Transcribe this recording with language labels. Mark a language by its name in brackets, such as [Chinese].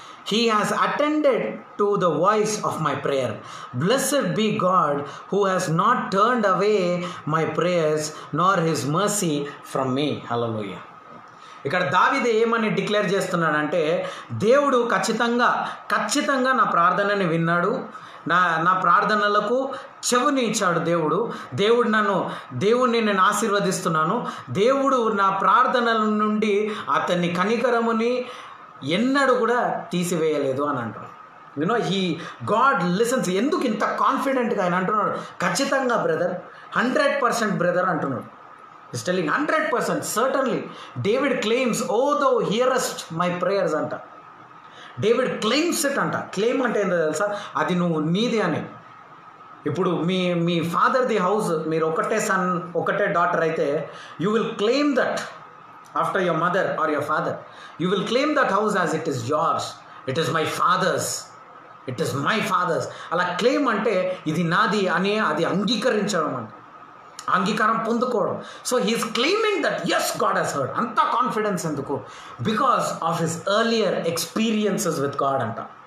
[English] He has attended to the voice of my prayer. Blessed be God who has not turned away my prayers nor his mercy from me. Hallelujah. [Telugu] ఇక్కడ దావీదు ఏమని declare చేస్తున్నాడంటే, దేవుడు ఖచ్చితంగా నా ప్రార్థనని విన్నాడు, నా ప్రార్థనలకు చెవుని ఇచ్చాడు దేవుడిని నేను ఆశీర్వదిస్తున్నాను. దేవుడు నా ప్రార్థనల నుండి అతన్ని కనికరముని ఎన్నడూ కూడా తీసివేయలేదు అని అంటున్నాడు. [English] God listens. [Telugu] ఎందుకు ఇంత కాన్ఫిడెంట్గా ఆయన అంటున్నాడు? ఖచ్చితంగా బ్రదర్, 100% బ్రదర్ అంటున్నాడు. [English] Is telling 100%. Certainly David claims, O thou hearest my prayers అంట. David claims it [Telugu] అంట. క్లెయిమ్ అంటే ఏంటో తెలుసా? అది నువ్వు నీది అని. ఇప్పుడు మీ ఫాదర్ది హౌస్, మీరు ఒకటే డాటర్ అయితే, [English] You will claim that after your mother or your father. You will claim that house as it is yours. It is my father's. It is my father's. [Telugu] అలా క్లెయిమ్ అంటే ఇది నాది అని అది అంగీకరించడం అంటే, అంగీకారం పొందుకోవడం. [English] So he is claiming that as God has heard. [Telugu] అంత కాన్ఫిడెన్స్ ఎందుకు? [English] Because of his earlier experiences with God అంట.